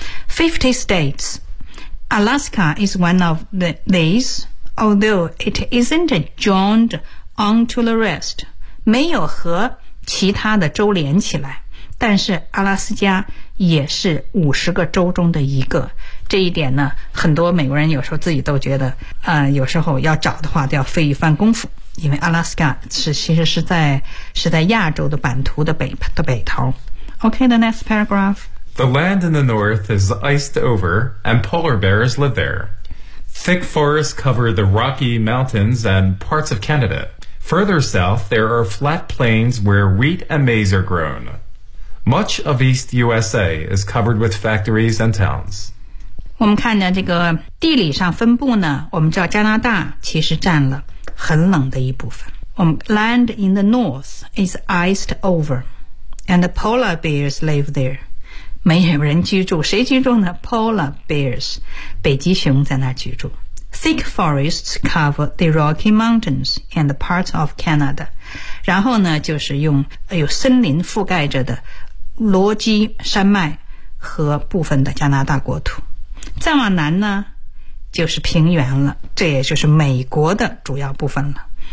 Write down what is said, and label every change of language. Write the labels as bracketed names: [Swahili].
[English] 50 states Alaska is one of these, although it isn't joined onto the rest, [Chinese] 没有和其他的州连起来，但是阿拉斯加也是50个州中的一个。这一点呢，很多美国人有时候自己都觉得有时候要找的话都要费一番功夫，因为阿拉斯加其实是在亚洲的版图的北头。 [English] OK, the next paragraph. The land in the north is iced over and polar bears live there. Thick forests cover the Rocky Mountains and parts of Canada. Further south, there are flat plains where wheat and maize are grown. Much of East USA is covered with factories and towns. [Chinese] 我们看着这个地理上分布呢，我们知道加拿大其实占了很冷的一部分。我们 [English] land in the north is iced over, and the polar bears live there. [Chinese] 没有人居住，谁居住呢 ？Polar bears, 北极熊在那居住。 [English] Thick forests cover the Rocky Mountains and parts of Canada. [Chinese] 然后呢，就是用有森林覆盖着的罗基山脉和部分的加拿大国土。再往南呢就是平原了，这也就是美国的主要部分了。